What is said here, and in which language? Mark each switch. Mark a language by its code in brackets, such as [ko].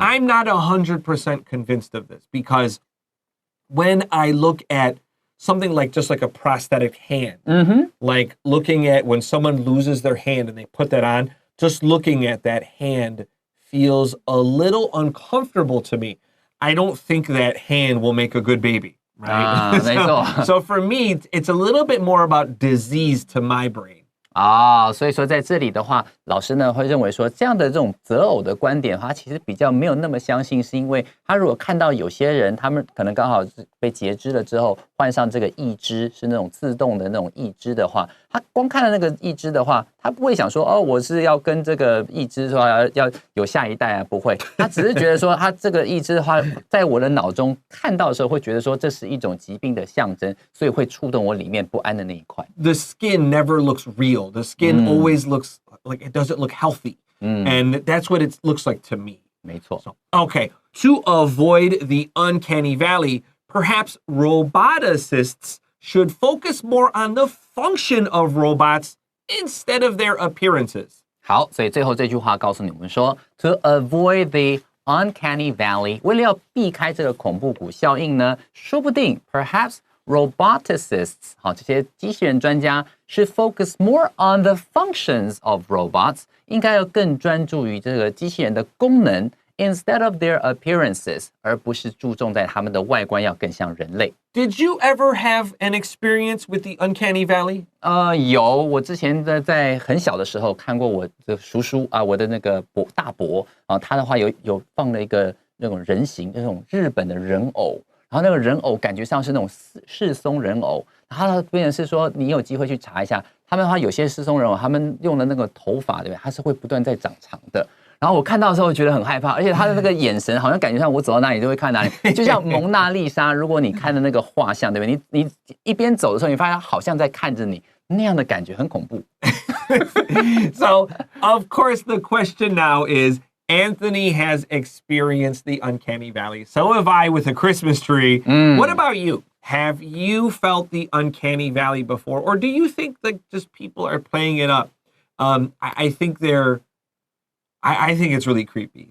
[en] I'm not 100% convinced of this because when I look at something like just like a prosthetic hand, like looking at when someone loses their hand and they put that on, just looking at that hand feels a little uncomfortable to me. I don't think that hand will make a good baby, right? [zh] 没错。 [en] So for me, it's a little bit more about disease to my brain. [zh] 所以说在这里的话，老师呢会认为说这样的这种择偶的观点，他其实比较没有那么相信，是因为他如果看到有些人，他们可能刚好被截肢了之后，换上这个义肢，是那种自动的那种义肢的话，他光看到那个义肢的话，他不会想说哦，我是要跟这个义肢说要有下一代啊，不会，他只是觉得说他这个义肢的话，在我的脑中看到的时候，会觉得说这是一种疾病的象征，所以会触动我里面不安的那一块。 [en] The skin never looks real. The skin always looks like it doesn't look healthy. And that's what it looks like to me. [zh] 没错。 [en] So, okay, to avoid the uncanny valley, perhaps roboticists should focus more on the function of robots instead of their appearances. [zh] 好，所以最后这句话告诉你们说 ， [en] to avoid the uncanny valley， [zh] 为了要避开这个恐怖谷效应呢，说不定 [en] perhaps roboticists [zh] 好，这些机器人专家是 [en] focus more on the functions of robots， [zh] 应该要更专注于这个机器人的功能 [en] instead of their appearances， [zh] 而不是注重在他们的外观要更像人类。 [en] Did you ever have an experience with the uncanny valley? [zh] 有，我之前在很小的时候看过我的叔叔啊，我的那个大伯啊，他的话有放了一个那种人形，那种日本的人偶。然后那个人偶感觉上是那种赤松人偶，然后它变成是说你有机会去查一下，他们的话有些赤松人偶，他们用的那个头发，对不对？它是会不断在长长的。然后我看到的时候觉得很害怕，而且他的那个眼神好像感觉上我走到哪里都会看哪里，就像蒙娜丽莎，如果你看的那个画像，对不对？你一边走的时候，你发现他好像在看着你，那样的感觉很恐怖。 [en] So, of course, the question now is,Anthony has experienced the uncanny valley. So have I with a Christmas tree. What about you? Have you felt the uncanny valley before? Or do you think that just people are playing it up? I think I think it's really creepy.